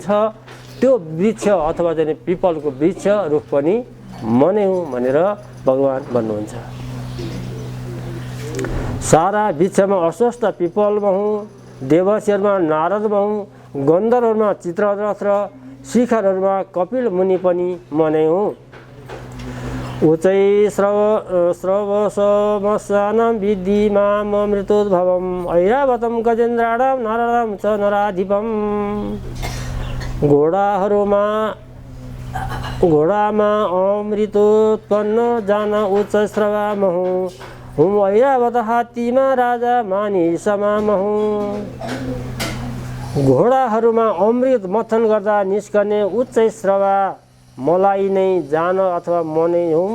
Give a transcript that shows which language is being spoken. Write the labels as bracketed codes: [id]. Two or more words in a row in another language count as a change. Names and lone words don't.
[ne] त्यो वृक्ष अथवा चाहिँ पिपलको वृक्ष रुख पनि म नै हुँ भनेर भगवान् भन्नुहुन्छ। सारा वृक्षमा अस्वस्थ पिपल म हुँ, देवर्षिहरूमा नारद म हुँ, गन्धर्वहरूमा चित्ररथ र शिखरहरूमा कपिल मुनि पनि म नै हुँ। [sa] उच्चै श्रवसमस्यानां विद्धि माम् अमृतोद्भवम् ऐरावतं गजेन्द्राणां नाराणां च नराधिपम्। [ne] घोडामा अमृतोत्पन्न जान उच्च श्रवा म हुँ, ऐरावत हात्तीमा राजा मानिसमा म हुँ। घोडाहरूमा अमृत मथन गर्दा निस्कने उच्च श्रवा मलाई नै जान अथवा म नै हुँ।